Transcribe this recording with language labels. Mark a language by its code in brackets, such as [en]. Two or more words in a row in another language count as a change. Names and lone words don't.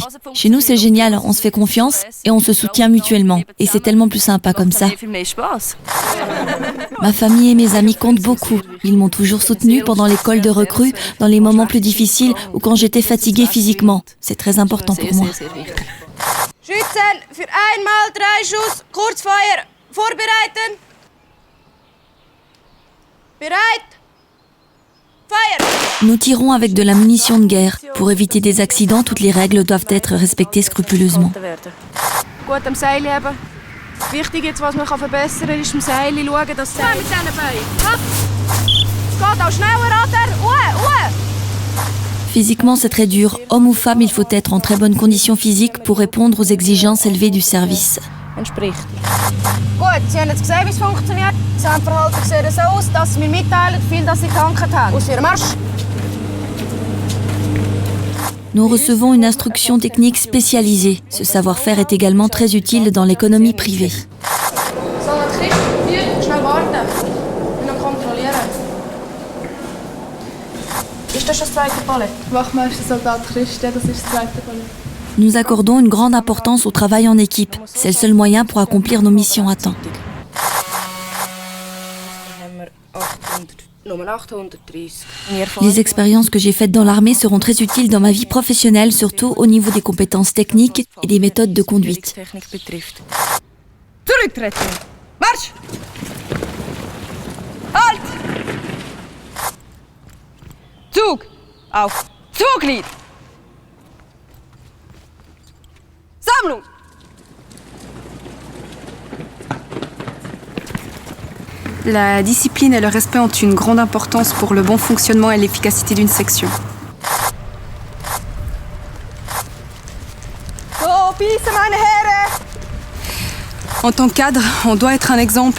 [fr] Chez nous, c'est génial. On se fait confiance et on se soutient mutuellement. Et c'est tellement plus sympa comme ça. Ma famille et mes amis comptent beaucoup. Ils m'ont toujours soutenue pendant l'école de recrues, dans les moments plus difficiles ou quand j'étais fatiguée physiquement. C'est très important pour moi. [de] Schützen, für einmal 3 Schuss, Kurzfeuer, vorbereiten. Bereit. [fr] Nous tirons avec de la munition de guerre. Pour éviter des accidents, toutes les règles doivent être respectées scrupuleusement. [de] Gut am Seil haben. Wichtig jetzt, was man verbessern kann, ist am Seil schauen, dass es... mit diesen Beinen. Es geht auch schneller, oder? [fr] Physiquement, c'est très dur. Homme ou femme, il faut être en très bonne condition physique pour répondre aux exigences élevées du service. [de] Entspricht. Gut, Sie haben jetzt gesehen, wie es funktioniert. Sie haben Verhalten sehen so aus, dass Sie mir mitteilen, wie viel dass Sie getankt haben. Aus Ihrem Marsch. [fr] Nous recevons une instruction technique spécialisée. Ce savoir-faire est également très utile dans l'économie privée. [de] Soldat Christ, schnell warten. Wir noch kontrollieren. Ist das schon das zweite Palais? Wachmeister Soldat Christ, das ist das zweite Palais. [fr] Nous accordons une grande importance au travail en équipe. C'est le seul moyen pour accomplir nos missions à temps. Les expériences que j'ai faites dans l'armée seront très utiles dans ma vie professionnelle, surtout au niveau des compétences techniques et des méthodes de conduite. [de] Zurücktreten! Marsch! Halt! Zug! Auf! Zuglied! Sammlung! [fr] La discipline et le respect ont une grande importance pour le bon fonctionnement et l'efficacité d'une section. En tant que cadre, on doit être un exemple.